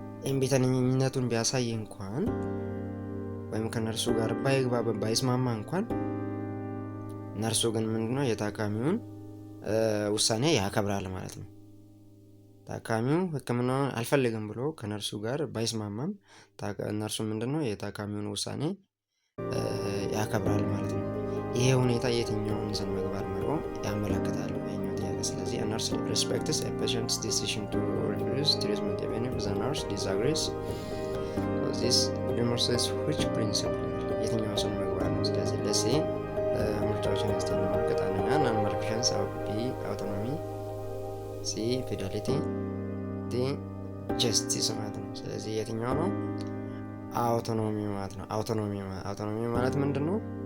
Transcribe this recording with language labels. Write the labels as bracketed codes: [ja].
[am] እምቢተኝነቱን ቢያሳይ እንኳን ወይም ከነርሱ ጋር ባይስማማ እንኳን ነርሱ ግን ምንድነው የታካሚውን ውሳኔ ያከብራል ማለት ነው። ታካሚው ሕክምናውን አልፈልግም ብሎ ከነርሱ ጋር ባይስማማም ነርሱ ምንድነው የታካሚውን ውሳኔ ያከብራል ማለት ነው። ይሄ ሁኔታ የትኛውን ስነ ምግባር መርሆ ያመለክታል? ስለዚህ [en] a nurse respects a patient's decision to refuse treatment even if the nurse disagrees. So this demonstrates which principle? [am] የትኛው ስነ ምግባር ነው? ስለዚህ ለሴ ምርጫዎችን ማስቀመጥ አንደኛ non malfeasance፣ B autonomy፣ C fidelity፣ D justice ማለት ነው። ስለዚህ የትኛው ነው? አውቶኖሚ ማለት ነው። አውቶኖሚ ማለት ምንድን ነው?